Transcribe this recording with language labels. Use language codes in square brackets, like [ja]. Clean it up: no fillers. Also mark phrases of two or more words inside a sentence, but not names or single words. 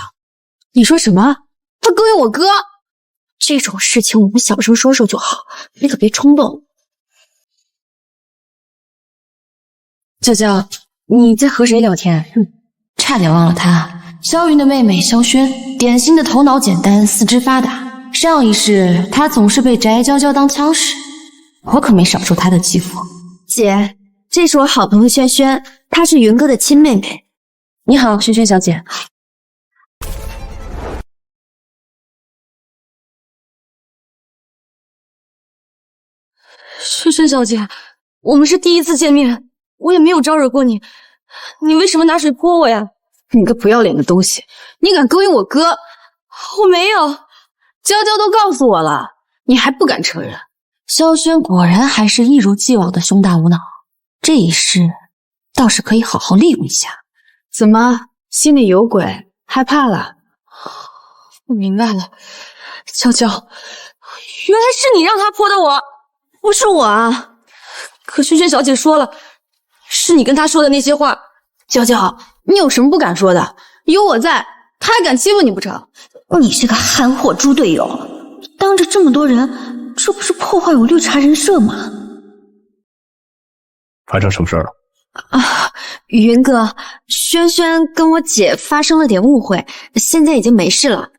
[zh] 你说什么？他勾引我哥？这种事情我们小声说说就好，你可別衝動。娇娇，你在和誰聊天？差點忘了她，萧雲的妹妹蕭軒，典型的頭腦簡單，四肢發達。上一世她總是被翟嬌嬌當槍使，我可沒少受她的欺負。姐，這是我好朋友軒軒，她是雲哥的親妹妹。你好，軒軒小姐。軒軒小姐，我們是第一次見面，我也沒有招惹過你，你為什麼拿水潑我呀？你個不要臉的東西，你敢勾引我哥？我沒有，嬌嬌都告訴我了，你還不敢承認。蕭軒果然還是一如既往的胸大無腦，這一世倒是可以好好利用一下。怎麼，心裡有鬼，害怕了？我明白了，嬌嬌，原來是你讓他潑的我。不是我啊，可軒軒小姐說了，是你跟她說的那些話。嬌嬌，你有什麼不敢說的？有我在，他還敢欺負你不成？你這個憨貨豬隊友，當着這麼多人，這不是破壞我綠茶人設嗎？發生什麼事了？啊，雲哥，軒軒跟我姐發生了點誤會，現在已經沒事了。